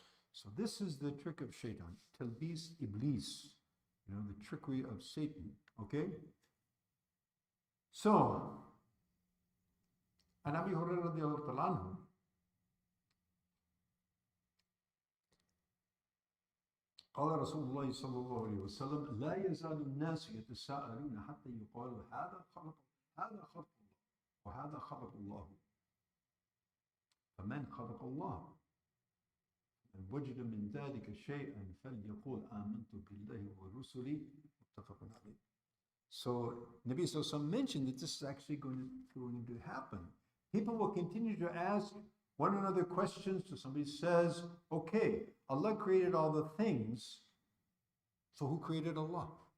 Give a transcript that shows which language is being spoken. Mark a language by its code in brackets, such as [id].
[en] So this is the trick of Shaitan, Talbis Iblis, the trickery of Satan, okay? [ar] So, عن أبي هريرة رضي الله تعالى عنه قال رسول الله صلى الله عليه وسلم لا يزال الناس يتساءلون حتى يقال هذا خلق الله وهذا خلق الله فمن خلق الله من وجد من ذلك شيئا فليقول آمنت بالله ورسله متفق عليه. [en] So Nabi Sallallahu Alaihi Wasallam mentioned that this is actually going to happen. People will continue to ask one another questions. So somebody says, okay, Allah created all the things, so who created Allah?